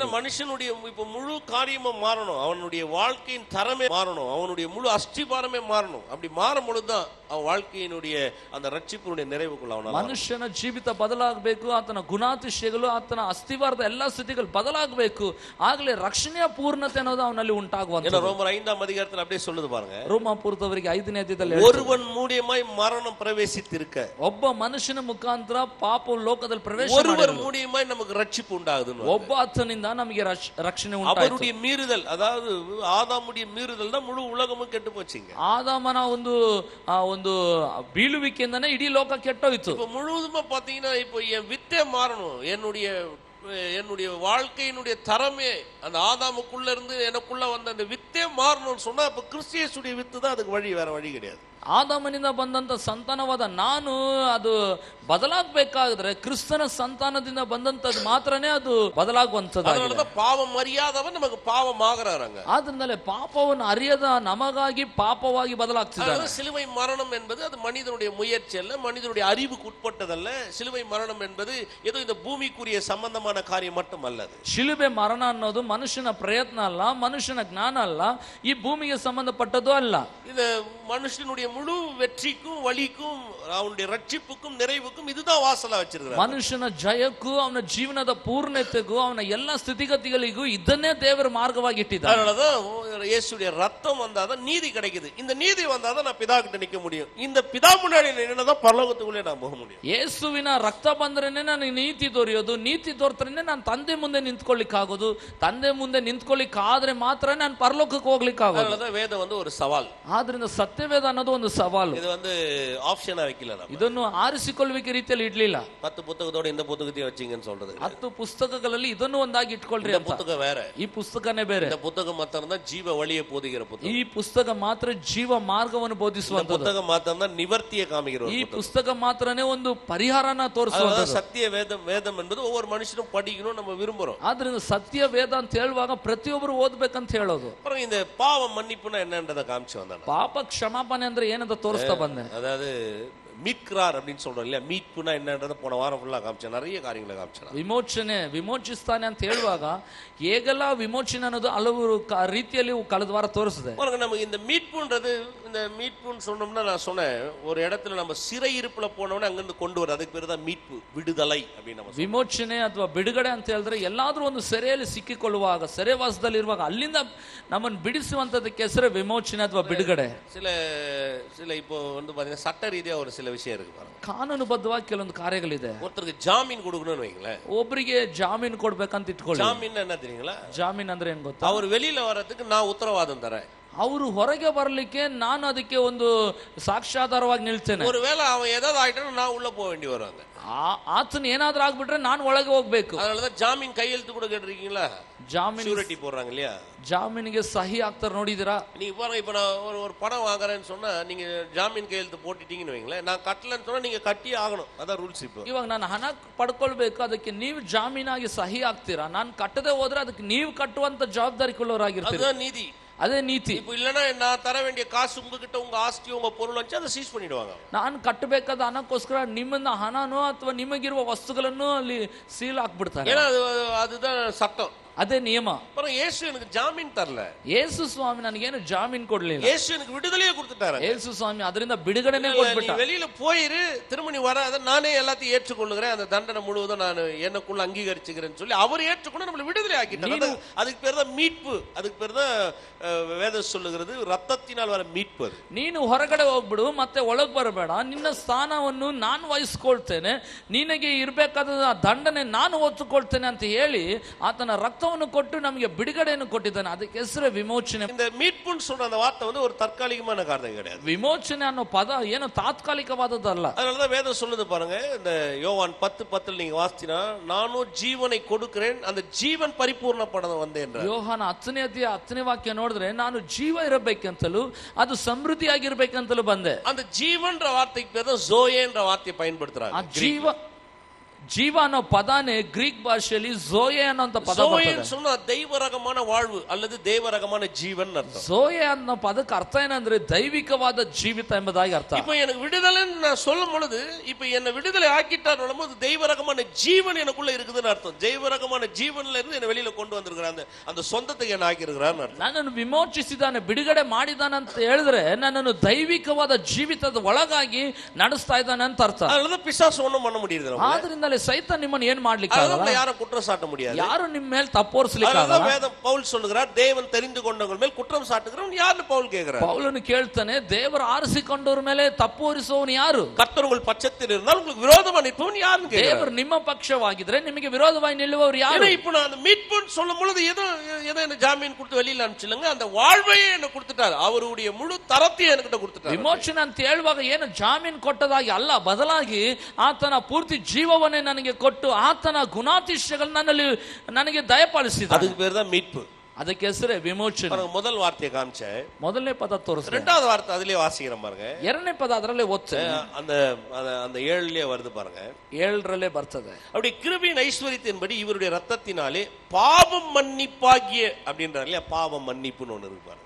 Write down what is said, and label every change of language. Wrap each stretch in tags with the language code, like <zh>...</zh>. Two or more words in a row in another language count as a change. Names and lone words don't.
<ta>மனுஷனுடைய இப்ப முழு காரியமும் மாறணும். அவனுடைய வாழ்க்கையின் தரமே மாறணும். அவனுடைய முழு அஸ்திபாரமே மாறணும். அப்படி மாறும் பொழுதுதான் அவன் வாழ்க்கையினுடைய அந்த ரட்சிப்பினுடைய நிறைவுக்குள்ள அவனால</ta> <kn>ಮನುಷ್ಯನ ಜೀವಿತ ಬದಲಾಗಬೇಕು. ಆತನ ಗುಣಾತಿಶಯಗಳು, ಆತನ ಅಸ್ತಿವಾರದ ಎಲ್ಲಾ ಸ್ಥಿತಿಗಳು ಬದಲಾಗಬೇಕು. ಆಗಲೇ ರಕ್ಷಣೆಯ ಪೂರ್ಣತೆ ಅನ್ನೋದು ಅವನಲ್ಲಿ ಉಂಟಾಗುವಂತ.</kn> <ta>ரோமர் 5ஆம் அதிகாரத்தில் அப்படியே சொல்லுது பாருங்க.</ta> <kn>ರೋಮಾಪುರದವರಿಗೆ 5ನೇ ಅಧ್ಯಾಯದಲ್ಲಿ</kn> <ta>ஒருவன் மூலியமாய் மரணம் பிரவேசித்திருக்க,</ta> <kn>ಒಬ್ಬ ಮನುಷ್ಯನ ಮುಖಾಂತರ ಪಾಪವು ಲೋಕದಲ್ಲಿ ಪ್ರವೇಶ</kn> <ta>ஒருவர் மூலியமாய் நமக்கு ரட்சிப்பு உண்டாகுது.</ta> <kn>ಒಬ್ಬ ಆತನಿಂದ ನಮಗೆ ರಕ್ಷಣೆ ಉಂಟಾಯಿತು.</kn> <ta>அவருடைய மீறுதல், அதாவது ஆதாமுடைய மீறுதல் தான் முழு உலகமும் ಕೆಟ್ಟು போச்சுங்க.</ta> <kn>ಆದಾಮನ ಒಂದು ಬೀಳುವಿಕೆಯಿಂದನೇ ಇಡೀ ಲೋಕ ಕೆಟ್ಟೋಯ್ತು.</kn> <ta>இப்ப முழுவதுமா பாத்தீங்கன்னா இப்போ என் வித்தே மாறணும். என்னுடைய வாழ்க்கையினுடைய தரமே அந்த ஆதாமுக்குள்ள இருந்து எனக்குள்ள வந்த அந்த வித்தே மாறணும்னு சொன்னா அப்ப கிறிஸ்தியசுடைய வித்து தான் அதுக்கு வழி, வேற வழி கிடையாது.</ta> <kn>ಆದಾಮನಿಂದ ಬಂದಂತ ಸಂತಾನವಾದ ನಾನು ಅದು ಬದಲಾಗಬೇಕಾದ್ರೆ ಕ್ರಿಸ್ತನ ಸಂತಾನದಿಂದ ಬಂದಂತದ್ದು ಮಾತ್ರನೇ ಅದು ಬದಲಾಗುವಂತದ್ದು.</kn> <ta>ಪಾಪம் அறியாதவன் நமக்கு பாவம் ஆகறாங்க.</ta> <kn>ಆದ್ರಿಂದಲೇ ಪಾಪವನ್ನು ಅರಿಯದ ನಮಗಾಗಿ ಪಾಪವಾಗಿ ಬದಲಾಗ್ತಿದ್ದಾರೆ.</kn> <ta>சிலுவை மரணம் என்பது அது மனிதனுடைய முயற்சி அல்ல, மனிதனுடைய அறிவுக்கு உட்பட்டதல்ல. சிலுவை மரணம் என்பது ஏதோ இந்த பூமிக்குரிய சம்பந்தமான காரியம் மட்டும் அல்ல.</ta> <kn>ಶಿಲುಬೆ ಮರಣ ಅನ್ನೋದು ಮನುಷ್ಯನ ಪ್ರಯತ್ನ ಅಲ್ಲ, ಮನುಷ್ಯನ ಜ್ಞಾನ ಅಲ್ಲ, ಈ ಭೂಮಿಗೆ ಸಂಬಂಧಪಟ್ಟದ್ದು ಅಲ್ಲ.</kn> <ta>இது மனுஷனுடைய முழு வெற்றிக்கும் வழிக்கும் அவனுடைய ரட்சிப்புக்கும் நிறைவுக்கும் இதுதான் வாசலா வச்சிருக்காரு.</ta> <kn>ಮನುಷ್ಯನ ಜಯಕ್ಕೂ ಅವನ ಜೀವನದ ಪೂರ್ಣತೆಗೂ ಅವನ ಎಲ್ಲ ಸ್ಥಿತಿಗತಿಗಳಿಗೂ ಇದನ್ನೇ ದೇವರ ಮಾರ್ಗವಾಗಿ ಇಟ್ಟಿದ್ದಾರೆ.</kn> <ta>அதனாலதான் இயேசுடைய ரத்தம் வந்தாதான் நீதி கிடைக்குது. இந்த நீதி வந்தாதான் நான் பிதா கிட்ட நிக்க முடியும். இந்த பிதா முன்னாடி நின்னதான் பரலோகத்துக்குள்ளே நான் போக முடியும்.</ta> <kn>ಯೇಸುವಿನ ರಕ್ತ ಬಂದ್ರೇನೆ ನನಗೆ ನೀತಿ ದೊರೆಯೋದು, ನೀತಿ ದೊರೆತರೆ ಮಾಡಿದ್ರೇನೆ ನಾನು ತಂದೆ ಮುಂದೆ ನಿಂತ್ಕೊಳ್ಳಿಕ್ಕಾಗೋದು. ತಂದೆ ಮುಂದೆ ನಿಂತ್ಕೊಳ್ಳಿಕ್ಕಾದ್ರೆ ಮಾತ್ರ ನಾನು ಪರಲೋಕಕ್ಕೆ ಹೋಗ್ಲಿಕ್ಕಾಗೋದು.</kn> <ta>அதனால வேதம் வந்து ஒரு சவால்.</ta> <kn>ಆದ್ರಿಂದ ಸತ್ಯವೇದ ಅನ್ನೋದು ಒಂದು ಸವಾಲು.</kn> <ta>இது வந்து ஆப்ஷனா வைக்கல, நம்ம</ta> <kn>ಇದನ್ನು ಆರಿಸಿಕೊಳ್ಳುವಿಕೆ ರೀತಿಯಲ್ಲಿ ಇಡ್ಲಿಲ್ಲ.</kn> <ta>10 புத்தகத்தோட இந்த புத்தகத்தையும் வச்சீங்கன்னு சொல்றது.</ta> <kn>10 ಪುಸ್ತಕಗಳಲ್ಲಿ ಇದನ್ನು ಒಂದಾಗಿ ಇಟ್ಕೊಳ್ರಿ</kn> <ta>இந்த</ta> <kn>ಅಂತ.</kn> <ta>புத்தகம் வேற,</ta> <kn>ಈ ಪುಸ್ತಕನೇ ಬೇರೆ.</kn> <ta>இந்த புத்தகம் மாத்திரம் தான் ஜீவ வழியை போதிக்கிற புத்தகம்.</ta> <kn>ಈ ಪುಸ್ತಕ ಮಾತ್ರ ಜೀವ ಮಾರ್ಗವನ್ನು ಬೋಧಿಸುವಂತದ್ದು.</kn> <ta>புத்தகம் மாத்திரம் தான் நிவர்த்தியை காமிக்கிற</ta> <kn>ಈ ಪುಸ್ತಕ ಮಾತ್ರನೇ ಒಂದು ಪರಿಹಾರನ ತೋರಿಸುವಂತದ್ದು.</kn> <ta>சத்திய வேதம். வேதம் என்பது ஒவ்வொரு மனுஷனும் படிக்கணும் நம்ம விரும்புறோம்.</ta> <kn>ಆದ್ರಿಂದ ಸತ್ಯ ವೇದ ಅಂತ ಹೇಳುವಾಗ ಪ್ರತಿಯೊಬ್ಬರು ಓದ್ಬೇಕಂತ ಹೇಳೋದು.</kn> <ta>அப்புறம் இந்த பாவ மன்னிப்புனா என்னன்றதை காமிச்சு வந்தாங்க.</ta> <kn>ಪಾಪ ಕ್ಷಮಾಪಣೆ ಅಂದ್ರೆ ಏನಂತ ತೋರಿಸ್ತಾ ಬಂದೆ.</kn> <ta>அதாவது மீட்கிறார் அப்படின்னு சொல்றோம் இல்லையா, மீட்புனா என்னன்றதை போன வாரம் ஃபுல்லா காமிச்சேன், நிறைய காரியங்களை காமிச்சேன்.</ta> <kn>ವಿಮೋಚನೆ, ವಿಮೋಚಿಸ್ತಾನೆ ಅಂತ ಹೇಳುವಾಗ ಹೇಗೆಲ್ಲ ವಿಮೋಚನೆ ಅನ್ನೋದು ಹಲವು ರೀತಿಯಲ್ಲಿ ಕಳೆದ ವಾರ ತೋರಿಸಿದೆ.</kn> <ta>நமக்கு இந்த மீட்புன்றது, இந்த மீட்புன்னு சொன்னோம்னா நான் சொன்னேன், ஒரு இடத்துல நம்ம சிறை இருப்புல போனோம்னா அங்கிருந்து கொண்டு வர, அதுக்கு பேர் தான் மீட்பு, விடுதலை அப்படின்னு நம்ம.</ta> <kn>ವಿಮೋಚನೆ ಅಥವಾ ಬಿಡುಗಡೆ ಅಂತ ಹೇಳಿದ್ರೆ ಎಲ್ಲಾದ್ರೂ ಒಂದು ಸೆರೆಯಲ್ಲಿ ಸಿಕ್ಕಿಕೊಳ್ಳುವಾಗ, ಸೆರೆವಾಸದಲ್ಲಿರುವಾಗ ಅಲ್ಲಿಂದ ನಮ್ಮನ್ನು ಬಿಡಿಸುವಂತದಕ್ಕೆ ಹೆಸರೇ ವಿಮೋಚನೆ ಅಥವಾ ಬಿಡುಗಡೆ.</kn> <ta>சில இப்போ வந்து பாத்தீங்கன்னா சட்ட ரீதியா ஒரு சில விஷயம் இருக்கு பாருங்க.</ta> <kn>ಕಾನೂನುಬದ್ಧವಾಗಿ ಕೆಲವೊಂದು ಕಾರ್ಯಗಳಿದೆ.</kn> <ta>ஒருத்தருக்கு ಜಾಮೀನ್ கொடுக்கணும்னு வைங்களேன்.</ta> <kn>ಒಬ್ಬರಿಗೆ ಜಾಮೀನು ಕೊಡ್ಬೇಕಂತ ಇಟ್ಕೊಳ್ಳಿ.</kn> <ta>ಜಾಮೀನ್ என்ன தெரியுங்களா?</ta> <kn>ಜಾಮೀನ್ ಅಂದ್ರೆ ಏನ್ ಗೊತ್ತಾ?</kn> <ta>அவர் வெளியில வர்றதுக்கு நான் உத்தரவாதம் தரேன்.</ta> <kn>ಅವರು ಹೊರಗೆ ಬರಲಿಕ್ಕೆ ನಾನು ಅದಕ್ಕೆ ಒಂದು ಸಾಕ್ಷ್ಯಾಧಾರವಾಗಿ ನಿಲ್ತೇನೆ.</kn> <ta>ஒருவேளை அவன் ஏதாவது ஆயிட்டா நான் உள்ள போக வேண்டி வருவாங்க.</ta> <kn>ಆತನ ಏನಾದ್ರೂ ಆಗ್ಬಿಟ್ರೆ ನಾನು ಒಳಗೆ ಹೋಗ್ಬೇಕು.</kn> <ta>அதனாலதான் ಜಾಮೀನ್ கையெழுத்து கூட கேட்டிருக்கீங்களா?</ta> <kn>ಜಾಮೀನ್</kn> <ta>ஷூரிட்டி போடுறாங்க இல்லையா?</ta> <kn>ಜಾಮೀನಿಗೆ ಸಹಿ ಹಾಕ್ತಾರೆ, ನೋಡಿದಿರಾ?</kn> <ta>நீங்க பாருங்க, இப்ப நான் ஒரு பணம் வாங்குறேன்னு சொன்னா நீங்க ஜாமீன் கையெழுத்து போட்டுட்டீங்கன்னு வைங்களேன், நான் கட்டலன்னு சொன்னா நீங்க கட்டி ஆகணும், அதான் ரூல்ஸ். இப்போ</ta> <kn>ಇವಾಗ ನಾನು ಹಣ ಪಡ್ಕೊಳ್ಬೇಕು, ಅದಕ್ಕೆ ನೀವು ಜಾಮೀನಾಗಿ ಸಹಿ ಹಾಕ್ತೀರಾ. ನಾನು ಕಟ್ಟದೆ ಹೋದ್ರೆ ಅದಕ್ಕೆ ನೀವು ಕಟ್ಟುವಂತ ಜವಾಬ್ದಾರಿ ಕೊಳ್ಳೋರಾಗಿರ್ತೀರಿ.</kn> <ta>அதுதான் நீதி,</ta> <kn>ಅದೇ ನೀತಿ.</kn> <ta>இப்போ இல்லைன்னா நான் தர வேண்டிய காசு உங்ககிட்ட, உங்க ஆஸ்தி, உங்க பொருள் வச்சு அதை சீஸ் பண்ணிடுவாங்க.</ta> <kn>ನಾನು ಕಟ್ಟಬೇಕಾದ ಹಣಕ್ಕೋಸ್ಕರ ನಿಮ್ಮನ್ನ ಹಣನೋ ಅಥವಾ ನಿಮಗಿರುವ ವಸ್ತುಗಳನ್ನು ಅಲ್ಲಿ ಸೀಲ್ ಹಾಕ್ಬಿಡ್ತಾರೆ.</kn> <ta>ஏன்னா அதுதான் சட்டம்,</ta> <kn>ಅದೇ ನಿಯಮ.</kn> <ta>அப்புறம் இயேசு எனக்கு ஜாமீன் தரல.</ta> <kn>ಯೇಸು ಸ್ವಾಮಿ ನನಗೇನು ಜಾಮೀನ್ ಕೊಡ್ಲಿಲ್ಲ.</kn> <ta>இயேசு எனக்கு விடுதலையே கொடுத்துட்டாரு.</ta> <kn>ಯೇಸು ಸ್ವಾಮಿ ಅದರಿಂದ ಬಿಡುಗಡೆನೇ ಕೊಟ್ಬಿಟ್ಟ.</kn> <ta>நீ வெளியில போயிரு, திரும்ப நீ வர, அதை நானே எல்லாத்தையும் ஏற்றுக்கொள்ளுகிறேன், அந்த தண்டனை முழுவதும் நான் எனக்குள்ள அங்கீகரிச்சுக்கிறேன்னு சொல்லி அவர் ஏற்றுக்கொண்டு நம்மளை விடுதலை ஆக்கிட்டார். அதுக்கு பேர் தான் மீட்பு. அதுக்கு பேர் தான் வேதம் சொல்லுகிறது ரத்தத்தினால் வர மீட்பு. அது</ta> <kn>ನೀನು ಹೊರಗಡೆ ಹೋಗ್ಬಿಡು, ಮತ್ತೆ ಒಳಗೆ ಬರಬೇಡ, ನಿನ್ನ ಸ್ಥಾನವನ್ನು ನಾನು ವಹಿಸ್ಕೊಳ್ತೇನೆ, ನಿನಗೆ ಇರಬೇಕಾದ ದಂಡನೆ ನಾನು ಹೊತ್ತುಕೊಳ್ತೇನೆ ಅಂತ ಹೇಳಿ ಆತನ ರಕ್ತವನ್ನು ಕೊಟ್ಟು ನಮಗೆ ಬಿಡುಗಡೆಯನ್ನು ಕೊಟ್ಟಿದ್ದಾನೆ. ಅದಕ್ಕೆ ಹೆಸರೇ ವಿಮೋಚನೆ.</kn> <ta>இந்த மீட்புன்னு சொல்ற அந்த வார்த்தை வந்து ஒரு தற்காலிகமான காரணம் கிடையாது.</ta> <kn>ವಿಮೋಚನೆ ಅನ್ನೋ ಪದ ಏನು ತಾತ್ಕಾಲಿಕವಾದದ್ದಲ್ಲ.</kn> <ta>அதனாலதான் வேதம் சொல்லுது பாருங்க, இந்த யோவான் 10:10 நீங்க வாசிச்சீங்கன்னா, நானும் ஜீவனை கொடுக்கிறேன், அந்த ஜீவன் பரிபூர்ணப்பட வந்தேன்.</ta> <kn>ಯೋಹಾನ 10ನೇ ಅಧ್ಯಾಯ 10ನೇ ವಾಕ್ಯ ನೋಡಿದ್ರೆ, ನಾನು ಜೀವ ಇರಬೇಕಂತಲೂ ಅದು ಸಮೃದ್ಧಿಯಾಗಿರ್ಬೇಕಂತಲೂ ಬಂದೆ.</kn> <ta>அந்த ஜீவன்ற வார்த்தைக்கு பேர் தான் ஜோயேன்ற வார்த்தையை பயன்படுத்துறாங்க.</ta> <kn>ಜೀವ ಅನ್ನೋ ಪದಾನೇ ಗ್ರೀಕ್ ಭಾಷೆಯಲ್ಲಿ ಝೋಯೆ ಅನ್ನೋ ಪದ ಬರ್ತದೆ.</kn> <ta>சொன்னா ದೈವರಗமான வாழ்வு அல்லது தேவரகமான ஜீவன் அர்த்தம்.</ta> <kn>ಝೋಯೆ ಅನ್ನೋ ಪದಕ್ಕೆ ಅರ್ಥ ಏನಂದ್ರೆ ದೈವಿಕವಾದ ಜೀವಿತ ಎಂಬುದಾಗಿ ಅರ್ಥ.</kn> <ta>இப்போ எனக்கு விடுதலைன்னு நான் சொல்லும் பொழுது, இப்போ என்ன விடுதலை ஆக்கிட்டார் போது தெய்வரகமான ஜீவன் எனக்குள்ள இருக்குதுன்னு அர்த்தம். தெய்வரகமான ஜீவன்ல இருந்து என்ன வெளியில கொண்டு வந்திருக்கிறான், அந்த சொந்தத்தை என்ன ஆக்கியிருக்கிறான்னு அர்த்தம்.</ta> <kn>ನನ್ನನ್ನು ವಿಮೋಚಿಸಿದಾನೆ, ಬಿಡುಗಡೆ ಮಾಡಿದಾನೆ ಅಂತ ಹೇಳಿದ್ರೆ ನನ್ನನ್ನು ದೈವಿಕವಾದ ಜೀವಿತದ ಒಳಗಾಗಿ ನಡೆಸ್ತಾ ಇದ್ದಾನೆ ಅಂತ ಅರ್ಥ.</kn> <ta>அதனால பிசாசு ஒண்ணும் பண்ண முடியாது.</ta> <kn>ಆದ್ರಿಂದಲೇ ಸೈತಾನ್ ನಿಮ್ಮನ್ನು ಏನ್ ಮಾಡ್ಲಿಕ್ಕೆ ಆಗಲ್ಲ,</kn> <ta>யாரும் குற்றம் சாட்ட முடியாது,</ta> <kn>ಯಾರು ನಿಮ್ಮ ಮೇಲೆ ತಪ್ಪೋರಿಸಲಿಕ್ಕೆ ಆಗಲ್ಲ.</kn> <ta>வேதம் பவுல் சொல்லுகிறார், தேவன் தெரிந்து கொண்டவங்க மேல் குற்றம் சாட்டுகிறவன் யாருன்னு பவுல் கேக்குறார்.</ta> <kn>ಪೌಲನು ಕೇಳ್ತಾನೆ, ದೇವರು ಆರಿಸಿಕೊಂಡವರ ಮೇಲೆ ತಪ್ಪೋರಿಸುವವನು ಯಾರು?</kn> <ta>கர்த்தர் உங்கள் பட்சத்தில் இருந்தால் உங்களுக்கு விரோதமா நிற்பவன் யாருன்னு கேக்குறார்.</ta> <kn>ದೇವರು ನಿಮ್ಮ ಪಕ್ಷವಾಗಿದ್ರೆ ನಿಮಗೆ ವಿರೋಧವಾಗಿ ನಿಲ್ಲುವವರು ಯಾರು?</kn> <ta>இப்போ நான் அந்த மீட்புன்னு சொல்லும் பொழுது ஏதோ என்ன ஜாமீன் கொடுத்து வெளியில அனுப்பிச்சில்லைங்க, அந்த வாழ்வையே எனக்கு கொடுத்துட்டார், அவருடைய முழு தரத்தையும் என்கிட்ட கொடுத்துட்டார்.</ta> <kn>ವಿಮೋಚನೆ ಅಂತ ಹೇಳುವಾಗ ಏನು ಜಾಮೀನು ಕೊಟ್ಟದಾಗಿ ಅಲ್ಲ, ಬದಲಾಗಿ ಆತನ ಪೂರ್ತಿ ಜೀವವನ್ನೇ ನನಗೆ ಕೊಟ್ಟು ಆತನ ಗುಣಾತಿಶಯಗಳು ನನ್ನಲ್ಲಿ ನನಗೆ ದಯಪಾಲಿಸಿದ.</kn> <ta>அதுக்கு பேர் தான் மீட்பு.</ta> <kn>ಅದಕ್ಕೆ ಹೆಸರೇ ವಿಮೋಚನೆ.</kn> <ta>முதல் வார்த்தையை காமிச்ச,</ta> <kn>ಮೊದಲನೇ ಪದ ತೋರಿಸ,</kn> <ta>ரெண்டாவது வார்த்தை அதிலே வாசிக்கிறேன் பாருங்க.</ta> <kn>ಎರಡನೇ ಪದ ಅದರಲ್ಲೇ ಓದ್ತೇನೆ,</kn> <ta>அந்த 7லயே வருது பாருங்க.</ta> <kn>7ರಲ್ಲೇ ಬರ್ತದೆ.</kn> <ta>அப்படி கிருபையின் ஐஸ்வரியத்தின்படி இவருடைய ரத்தத்தினாலே பாவம் மன்னிப்பாகிய அப்படின்றார் இல்லையா, பாவம் மன்னிப்புன்னு ஒண்ணு இருக்கு பாருங்க.</ta>